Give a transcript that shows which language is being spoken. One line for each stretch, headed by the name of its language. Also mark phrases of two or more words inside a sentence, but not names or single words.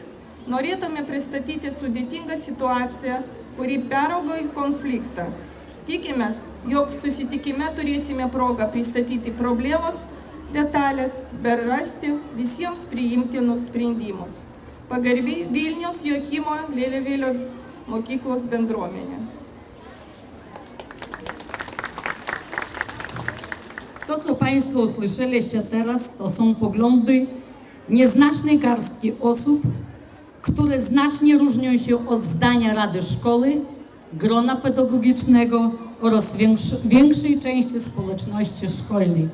Lithuanian: Norėtume pristatyti sudėtingą situaciją, kuri peraugo į konfliktą. Tikimės, jog susitikime turėsime progą pristatyti problemos detalės, bet rasti visiems priimtinus sprendimus. Pagarbiai Vilniaus Joachimo Lelevėlio mokyklos bendruomenė.
Polish: To, co Państwo usłyszeliście teraz, to są poglądy nieznacznej garstki osób, które znacznie różnią się od zdania Rady Szkoły, grona pedagogicznego oraz większej części społeczności szkolnej.